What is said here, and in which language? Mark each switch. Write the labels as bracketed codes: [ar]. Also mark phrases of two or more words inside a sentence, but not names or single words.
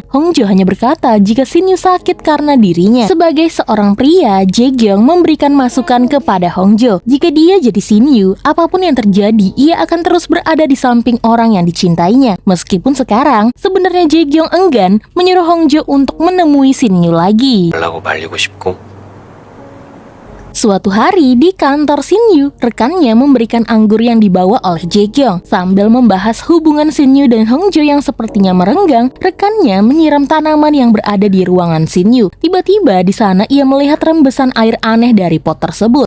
[id] Hongjo hanya berkata jika Shin-yu sakit karena dirinya. Sebagai seorang pria, Jae-kyung memberikan masukan kepada Hongjo. Jika dia jadi Shin-yu, apapun yang terjadi, ia akan terus berada di samping orang yang dicintainya. Meskipun sekarang, sebenarnya Jae-kyung enggan menyuruh Hongjo untuk menemui Shin-yu lagi. [ko] 달라고 말리고 싶고 [id] Suatu hari di kantor Shin-yu, rekannya memberikan anggur yang dibawa oleh Jae-kyung. Sambil membahas hubungan Shin-yu dan Hongjo yang sepertinya merenggang, rekannya menyiram tanaman yang berada di ruangan Shin-yu. Tiba-tiba di sana ia melihat rembesan air aneh dari pot tersebut.